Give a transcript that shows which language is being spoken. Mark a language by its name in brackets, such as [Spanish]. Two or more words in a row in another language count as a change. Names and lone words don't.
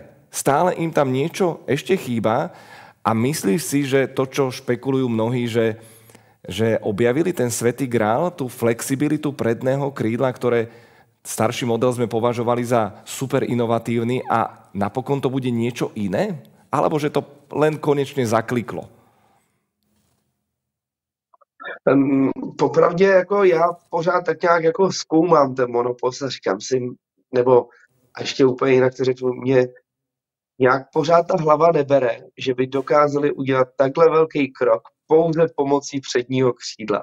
[Slovak] Stále im tam niečo ešte chýba a myslíš si, že to, čo špekulujú mnohí, že objavili ten svätý grál, tú flexibilitu predného krídla, ktoré starší model sme považovali za super inovatívny, a napokon to bude niečo iné? Alebo že to len konečne zakliklo? [Czech] Popravdě jako já pořád tak nějak jako zkoumám ten monopost a říkám si, nebo a ještě úplně jinak to řeknu, mě nějak pořád ta hlava nebere, že by dokázali udělat takhle velký krok pouze pomocí předního křídla.